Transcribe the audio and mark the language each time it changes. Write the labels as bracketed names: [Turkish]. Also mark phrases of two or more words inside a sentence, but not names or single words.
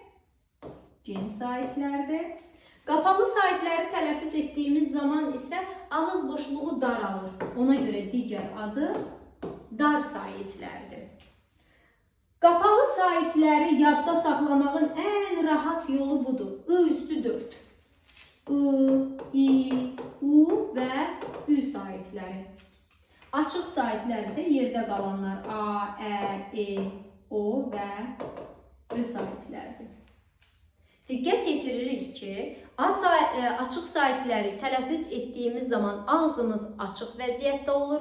[Azerbaijani] Qapalı saitləri tələffüz etdiyimiz zaman isə ağız boşluğu daralır. Ona görə digər adı dar saitlərdir. Qapalı saitləri yadda saxlamağın ən rahat yolu budur. I üstü 4. I, I, U və Ü saitləri. Açıq saitlər isə yerdə qalanlar A, Ə, E, O və Ö saitlərdir. Diqqət yetiririk ki, açıq saitləri tələffüz etdiyimiz zaman ağzımız açıq vəziyyətdə olur.